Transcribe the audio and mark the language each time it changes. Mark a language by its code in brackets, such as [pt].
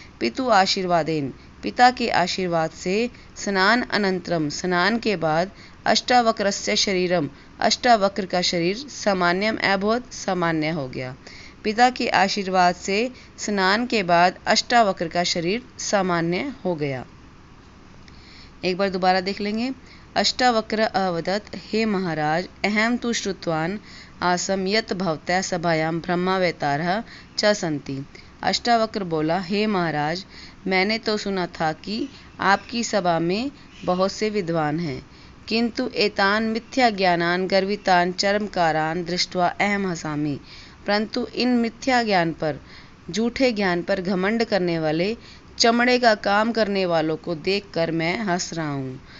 [sa] पितु आशीर्वादेन [hi] पिता के आशीर्वाद से, [sa] स्नान अनंतरम [hi] स्नान के बाद, [sa] अष्टावक्रस्य शरीरम [hi] अष्टावक्र का शरीर, [sa] सामान्यम अभवत् [hi] सामान्य हो गया। पिता के आशीर्वाद से स्नान के बाद अष्टावक्र का शरीर सामान्य हो गया। एक बार दोबारा देख लेंगे। [sa] अष्टावक्र अवदत्, हे महाराज, अहम तु श्रुतवान् आसम यत् भवतः सभायां ब्रह्मावतारः च सन्ति। [hi] अष्टावक्र बोला, हे महाराज, मैंने तो सुना था कि आपकी सभा में बहुत से विद्वान हैं, [sa] किंतु एतान मिथ्या ज्ञानान गर्वितान चर्मकारान दृष्ट्वा अहम हसामि। [hi] परंतु इन मिथ्या ज्ञान पर, झूठे ज्ञान पर घमंड करने वाले, चमड़े का काम करने वालों को देखकर मैं हंस रहा हूँ।